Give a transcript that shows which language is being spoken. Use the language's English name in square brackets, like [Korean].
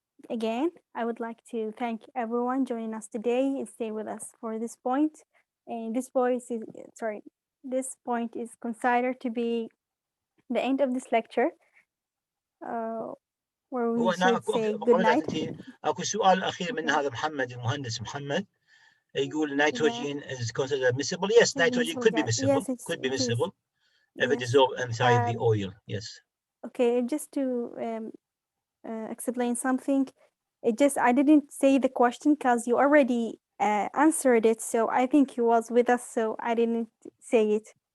[English] Again, I would like to thank everyone joining us today and stay with us for this point. And this point is considered to be the end of this lecture, where we should say good night. [Arabic] أكو سؤال أخير من هذا محمد, المهندس محمد, يقول [English] nitrogen is considered miscible. Yes, nitrogen could be miscible. Yes, could be miscible if yes. it dissolves inside the oil. Yes. Okay, just to explain something, I didn't say the question because you already answered it. So I think you was with us, so I didn't say it.